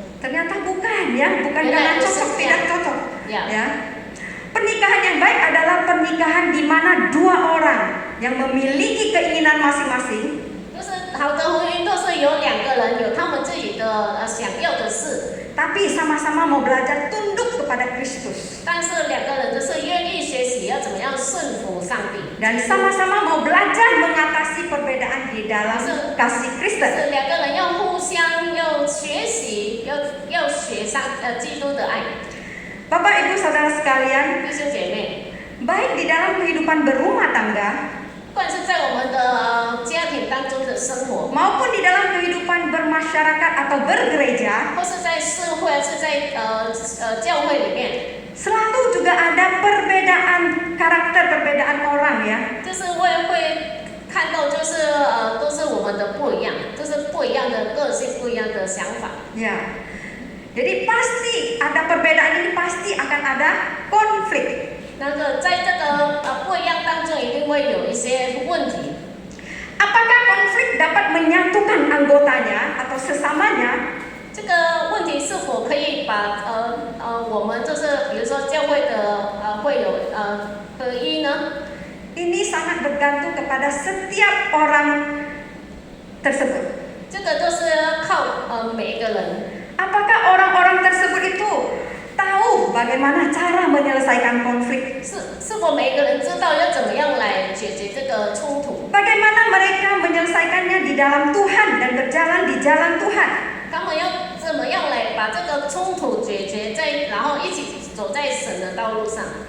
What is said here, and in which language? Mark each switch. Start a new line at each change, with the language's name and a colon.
Indonesian: Ternyata bukan ya, bukan karena cocok tidak cocok. Ya. Ya. Pernikahan yang baik adalah pernikahan di mana dua orang yang memiliki keinginan masing-masing
Chinese: 就是好的婚姻都是有两个个人有他们自己的想要的事，
Indonesian: tapi sama-sama mau belajar tunduk kepada Kristus
Chinese: 但是两个人就是愿意学习要怎么样顺服上帝，
Indonesian: dan sama-sama mau belajar mengatasi perbedaan di dalam kasih
Chinese: 就
Indonesian: Kristen.
Chinese: 是两个人要互相要学习，要学上基督的爱。
Indonesian: Bapak Ibu Saudara sekalian,
Chinese: 弟兄姐妹，
Indonesian: baik di dalam kehidupan berumah tangga
Chinese: 不管是在我们的家庭当中的生活，
Indonesian: maupun di dalam kehidupan bermasyarakat atau bergereja,
Chinese: 或是在社会，是在教会里面，
Indonesian: selalu juga ada perbedaan karakter, perbedaan orang ya.
Chinese: 就是会看到，就是都是我们的不一样，就是不一样的个性，不一样的想法。
Indonesian: Ya. Jadi pasti ada perbedaan ini, pasti akan ada konflik.
Chinese: 那个在这个不一样当中，一定会有一些问题。
Indonesian: Apakah konflik dapat menyatukan anggotanya atau sesamanya?
Chinese: 这个问题是否可以把我们就是比如说教会的会有合一呢？
Indonesian: Ini sangat bergantung kepada setiap orang tersebut.
Chinese: 这个都是要靠每一个人。
Indonesian: Apakah orang-orang tersebut itu tahu bagaimana cara menyelesaikan konflik?
Chinese: 是否每一个人知道要怎么样来解决这个冲突？
Indonesian: Bagaimana mereka menyelesaikannya di dalam Tuhan dan berjalan di jalan Tuhan?
Chinese: 他们要怎么样来把这个冲突解决然后一起走在神的道路上？